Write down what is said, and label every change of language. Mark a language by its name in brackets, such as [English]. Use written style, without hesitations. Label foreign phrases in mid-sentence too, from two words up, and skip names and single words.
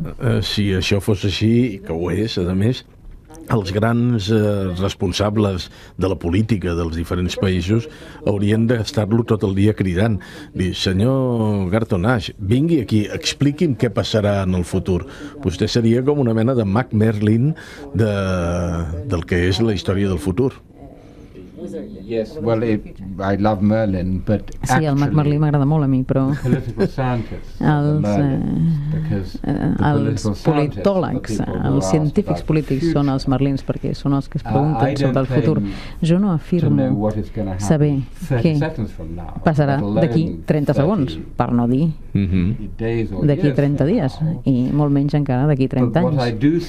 [Catalan] Si això fos així, que ho és, a més, els grans responsables de la política dels diferents països haurien d'estar-lo tot el dia cridant. Dir, senyor Garton Ash, vingui aquí, expliqui'm què passarà en el futur. Vostè seria com una mena de Mac Merlin del que és la història del futur. [English] Yes, well, I love Merlin, but [Catalan] sí, el Mac Merlin m'agrada molt a mi, però els politòlegs, els científics polítics són els Merlins, perquè són els que es pregunten sobre el futur. Jo no afirmo saber què passarà d'aquí 30 segons, per no dir d'aquí 30 dies, i molt menys encara d'aquí 30 anys.